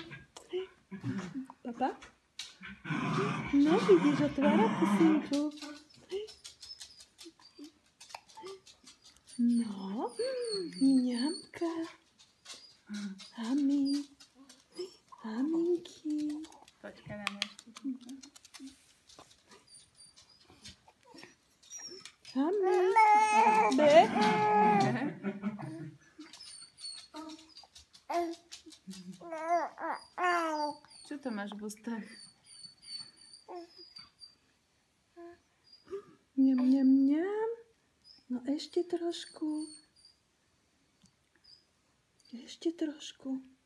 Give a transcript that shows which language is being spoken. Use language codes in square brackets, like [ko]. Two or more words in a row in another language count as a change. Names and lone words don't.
[sk] Papa? No, vidíš, otvára pusinku. No, mňamka. Ami. Aminky. Počkaj, dáme ešte. Ami. Be. Čo to máš v ústach? Mňam, mňam, mňam. No ešte trošku. Ešte trošku.